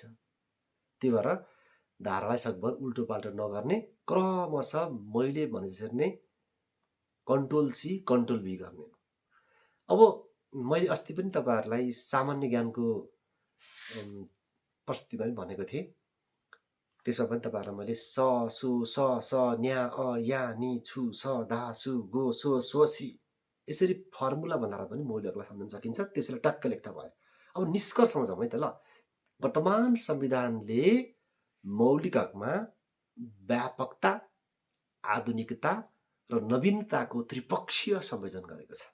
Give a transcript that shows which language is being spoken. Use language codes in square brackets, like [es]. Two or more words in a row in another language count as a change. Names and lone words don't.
[ne] त्यही भएर धारालाई सकभर उल्टो पाल्टो नगर्ने, क्रमशः मैले भने जसरी नै [en] Control C Control V [ne] गर्ने। अब मैले अस्ति पनि तपाईँहरूलाई सामान्य ज्ञानको प्रस्तुतिमा पनि भनेको थिएँ। त्यसमा पनि तपाईँहरूलाई मैले स सु स स न्या अ या नि छु स धा सु गो सो सो सी यसरी फर्मुला बनाएर पनि मौलिक हकलाई सम्झन सकिन्छ। त्यसैले टक्क लेख्दा भयो। अब निष्कर्षमा जाउँ है त। ल, वर्तमान संविधानले मौलिक हकमा व्यापकता, आधुनिकता र नवीनताको त्रिपक्षीय संयोजन गरेको छ।